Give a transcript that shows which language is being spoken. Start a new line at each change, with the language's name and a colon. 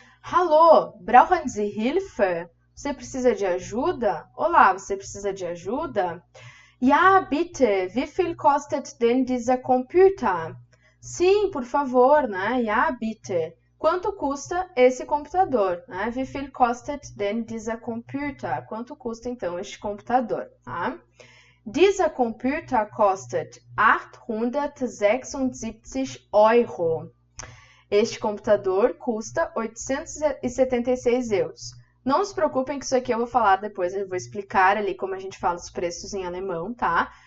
German: Hallo, brauchen Sie Hilfe?
Portuguese: Você precisa de ajuda? Olá, você precisa de ajuda?
German: Ja, bitte, wie viel kostet denn dieser Computer?
Portuguese: Sim, por favor, né?
German: Ja, bitte.
Portuguese: Quanto custa esse computador? Né?
German: Wie viel kostet denn dieser Computer?
Portuguese: Quanto custa, então, este computador?
German: Tá? Dieser Computer kostet 876 Euro.
Portuguese: Este computador custa 876 euros. Não se preocupem que isso aqui eu vou falar depois, eu vou explicar ali como a gente fala os preços em alemão, tá?